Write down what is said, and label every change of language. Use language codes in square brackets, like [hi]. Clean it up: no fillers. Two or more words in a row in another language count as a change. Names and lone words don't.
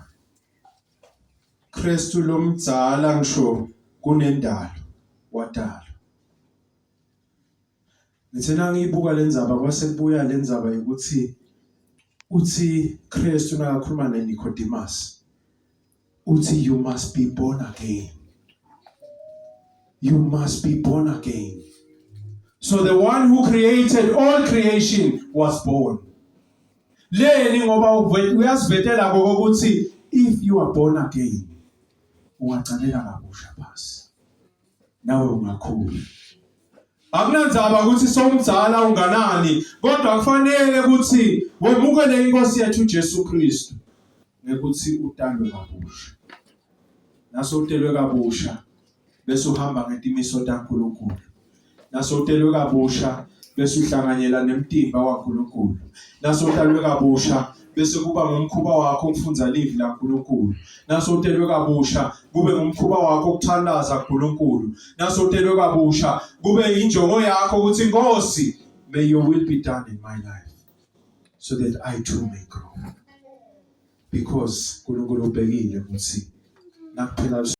[ss] Kristu lomdzala ngisho kunendalo wadala. Ngithena ngiyibuka lenzaba kwase kubuya lenzaba ukuthi uthi Kristu nakakhuluma neNicodemus uthi [en] you must be born again. You must be born again. So the one who created all creation was born. [ss] Leni ngoba uyasivetela ngokuthi [en] if you are born again [ss] ungaqalela kabusha basi nawe ungakhula Akunandzaba ukuthi somdala unganani, kodwa kufanele ukuthi wemukele inkosi yethu Jesu Kristu ngekuthi utalwe kabusha. Naso utelwe kabusha bese uhamba ngetimiso taNkulunkulu. Naso utelwe kabusha bese uhlanganyela nemtimba kaNkulunkulu. Naso utalwe kabusha bese kuba ngumkhuba wakho ukufundza livi laNkulunkulu. Naso utelwe kabusha kube ngumkhuba wakho ukuthandaza uNkulunkulu. Naso utelwe kabusha kube injongo yakho ukuthi Nkosi, [en] may your will be done in my life so that I too may grow. [ss] Because uNkulunkulu ubhekile ukuthi nakuphela